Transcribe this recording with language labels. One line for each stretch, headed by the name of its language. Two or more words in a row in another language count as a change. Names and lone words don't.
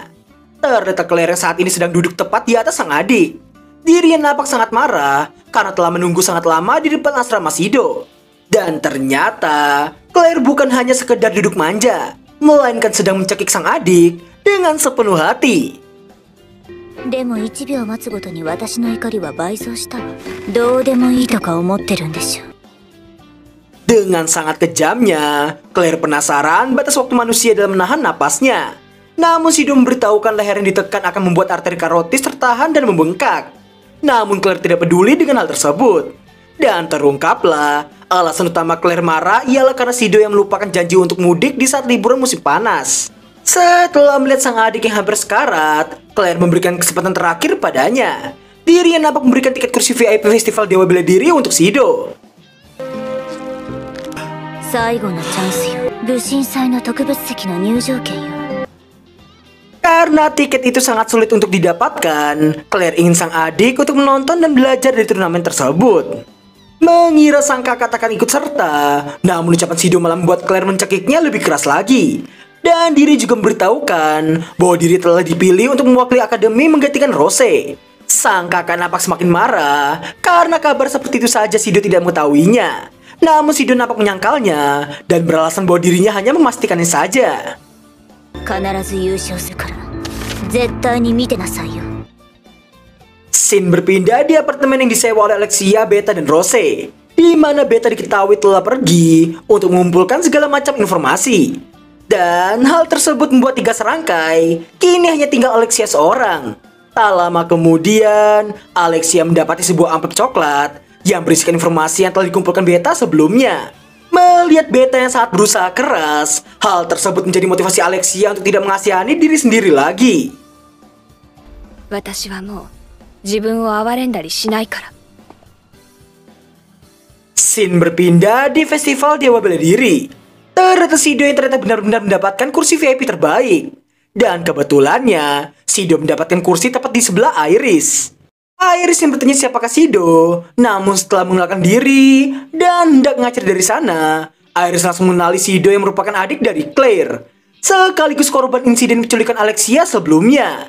Indonesian: Ternyata Claire yang saat ini sedang duduk tepat di atas sang adik. Dirinya nampak sangat marah karena telah menunggu sangat lama di depan asrama Shido. Dan ternyata Claire bukan hanya sekedar duduk manja, melainkan sedang mencekik sang adik dengan sepenuh hati.
Japanese: でも1秒待つごとに私の怒りは倍増したわ。どうでもいいとか思ってるんでしょ。
Indonesian: Dengan sangat kejamnya, Claire penasaran batas waktu manusia dalam menahan napasnya. Namun Shido memberitahukan leher yang ditekan akan membuat arteri karotis tertahan dan membengkak. Namun Claire tidak peduli dengan hal tersebut. Dan terungkaplah, alasan utama Claire marah ialah karena Shido yang melupakan janji untuk mudik di saat liburan musim panas. Setelah melihat sang adik yang hampir sekarat, Claire memberikan kesempatan terakhir padanya. Dirinya nampak memberikan tiket kursi VIP Festival Dewa Bela Diri untuk Shido.
Japanese: 最後のチャンスよ。武神祭の特別席の入場券よ。
Indonesian: Karena tiket itu sangat sulit untuk didapatkan, Claire ingin sang adik untuk menonton dan belajar dari turnamen tersebut. Mengira sang kakak akan ikut serta, namun ucapan Shido malah membuat Claire mencekiknya lebih keras lagi. Dan diri juga memberitahukan bahwa diri telah dipilih untuk mewakili akademi menggantikan Rose. Sang kakak nampak semakin marah karena kabar seperti itu saja Shido tidak mengetahuinya. Namun Shido nampak menyangkalnya dan beralasan bahwa dirinya hanya memastikannya saja.
Japanese: 必ず優勝するから絶対に見てなさいよ。
Indonesian: Scene berpindah di apartemen yang disewa oleh Alexia, Beta, dan Rose, di mana Beta diketahui telah pergi untuk mengumpulkan segala macam informasi. Dan hal tersebut membuat 3 serangkai, kini hanya tinggal Alexia seorang. Tak lama kemudian, Alexia mendapati sebuah amplop coklat yang berisikan informasi yang telah dikumpulkan Beta sebelumnya. Melihat Beta yang sangat berusaha keras, hal tersebut menjadi motivasi Alexia untuk tidak mengasihani diri sendiri lagi.
Japanese: 私はもう自分を憐れんだりしないから。
Indonesian: Scene berpindah di Festival Dewa Bela Diri. Ternyata Shido yang ternyata benar-benar mendapatkan kursi VIP terbaik. Dan kebetulannya, Shido mendapatkan kursi tepat di sebelah Iris. Iris yang bertanya siapakah Shido, namun setelah mengenalkan diri dan hendak ngacir dari sana, Iris langsung mengenali Shido yang merupakan adik dari Claire, sekaligus korban insiden penculikan Alexia sebelumnya.